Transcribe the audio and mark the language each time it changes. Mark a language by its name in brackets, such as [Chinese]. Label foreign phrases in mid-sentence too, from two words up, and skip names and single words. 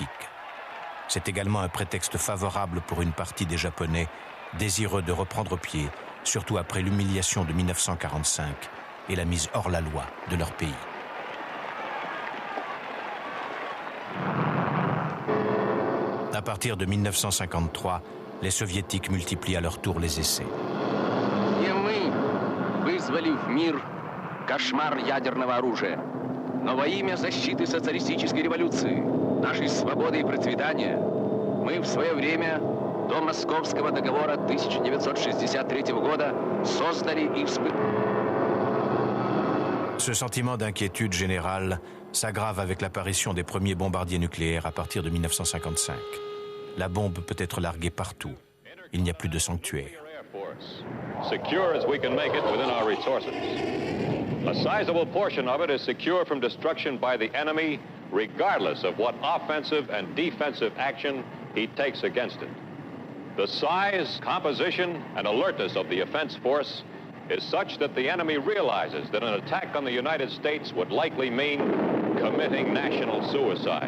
[French] C'est également un prétexte favorable pour une partie des Japonais désireux de reprendre pied, surtout après l'humiliation de 1945 et la mise hors la loi de leur pays. À partir de 1953, les Soviétiques multiplient à leur tour les essais. [Russian] Кошмар ядерного оружия. Но во имя защиты социалистической революции, нашей свободы и процветания, мы в свое время, до Московского договора 1963 года, создали и [French] Ce sentiment d'inquiétude générale s'aggrave avec l'apparition des premiers bombardiers nucléaires à partir de 1955. La bombe peut être larguée partout. Il n'y a plus de sanctuaire. [English] Secure as we can make it within our resources. A sizable portion of it is secure from destruction by the enemy, regardless of what offensive and defensive action he takes against it. The size, composition, and alertness of the offense force is such that the enemy realizes that an attack on the United States would likely mean committing national suicide.